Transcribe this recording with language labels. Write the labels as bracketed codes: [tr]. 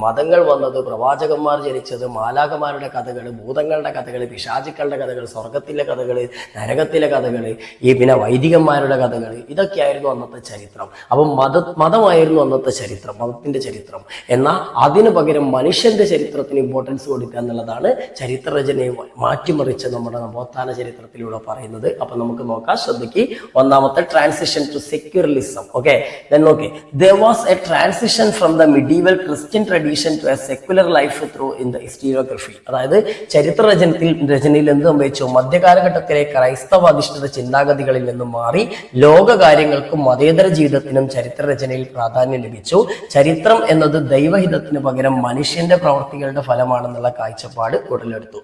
[ml] മതങ്ങൾ വന്നത്, പ്രവാചകന്മാർ ജനിച്ചത്, മാലാഖമാരുടെ കഥകൾ, ഭൂതങ്ങളുടെ കഥകൾ, പിശാചുക്കളുടെ കഥകൾ, സ്വർഗത്തിലെ കഥകൾ, നരകത്തിലെ കഥകൾ, പിന്നെ വൈദികന്മാരുടെ കഥകൾ, ഇതൊക്കെയായിരുന്നു അന്നത്തെ ചരിത്രം. അപ്പം മതമായിരുന്നു അന്നത്തെ ചരിത്രം, മതത്തിന്റെ ചരിത്രം. എന്നാൽ അതിനു പകരം മനുഷ്യന്റെ ചരിത്രത്തിന് ഇമ്പോർട്ടൻസ് കൊടുക്കുക എന്നുള്ളതാണ് ചരിത്രരചനയെ മാറ്റിമറിച്ച് നമ്മുടെ നവോത്ഥാന ചരിത്രത്തിലൂടെ പറയുന്നത്. അപ്പൊ നമുക്ക് നോക്കാം, ശ്രദ്ധിക്ക്. ഒന്നാമത്തെ, [en] Transition to secularism. Okay, then okay, there was a transition from the medieval Christian tradition to a secular life through in the historiography. [ml] അതായത് ചരിത്ര രചനയിൽ എന്ത് സംഭവിച്ചു, മധ്യകാലഘട്ടത്തിലെ ക്രൈസ്തവ അധിഷ്ഠിത ചിന്താഗതികളിൽ നിന്നും മാറി ലോക കാര്യങ്ങൾക്കും മതേതര ജീവിതത്തിനും ചരിത്ര രചനയിൽ പ്രാധാന്യം ലഭിച്ചു. ചരിത്രം എന്നത് ദൈവഹിതത്തിന് പകരം മനുഷ്യന്റെ പ്രവർത്തികളുടെ ഫലമാണെന്നുള്ള കാഴ്ചപ്പാട് ഉടലെടുത്തു.